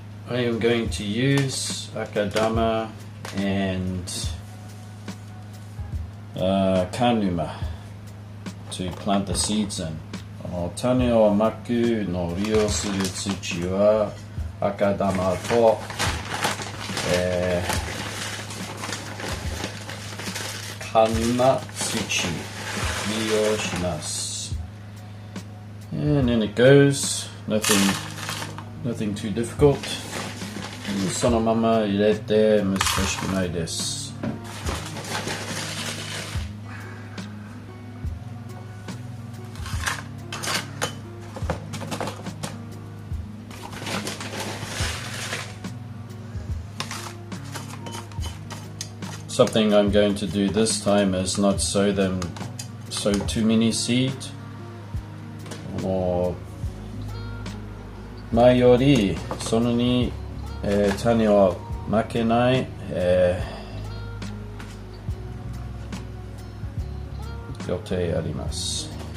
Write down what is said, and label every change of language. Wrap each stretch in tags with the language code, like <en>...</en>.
<en>I am going to use akadama and kanuma to plant the seeds in.</en> <ja>種をまくの利用する土は赤玉と、カヌマ土利用します。</ja> <en>And then it goes, nothing too difficult.</en> <ja>そのまま入れて難しくないです。</ja> <en>Something I'm going to do this time is not sow too many seed, or</en> <ja>前よりそのに、種をまけない、予定あります。</ja>